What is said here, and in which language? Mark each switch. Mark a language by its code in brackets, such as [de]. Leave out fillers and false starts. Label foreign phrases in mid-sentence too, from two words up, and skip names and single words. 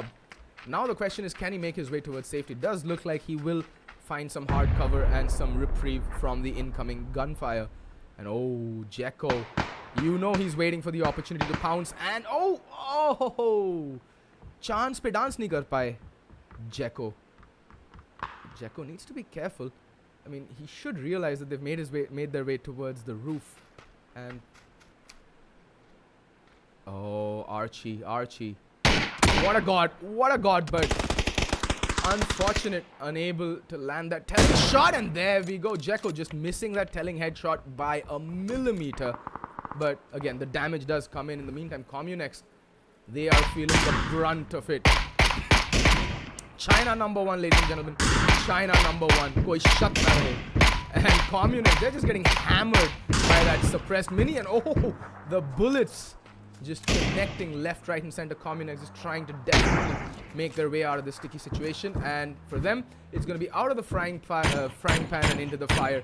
[en] Now the question is, can he make his way towards safety? It does look like he will find some hard cover and some reprieve from the incoming gunfire. And oh, Jekko. You know he's waiting for the opportunity to pounce, and oh, [hi] चांस पे डांस नहीं कर पाए. [en] Jekko needs to be careful. I mean, he should realize that they've made their way towards the roof, and oh, Archie, what a god, but unfortunate, unable to land that telling shot, and there we go. Jekko just missing that telling headshot by a millimeter. But again, the damage does come in. In the meantime, Communex, they are feeling the brunt of it. China #1, ladies and gentlemen. China #1. [hi] कोई शक न रहे. [en] And Communex, they're just getting hammered by that suppressed mini. And oh, the bullets just connecting left, right, and center. Communex is trying to desperately make their way out of this sticky situation. And for them, it's going to be out of the frying pan and into the fire.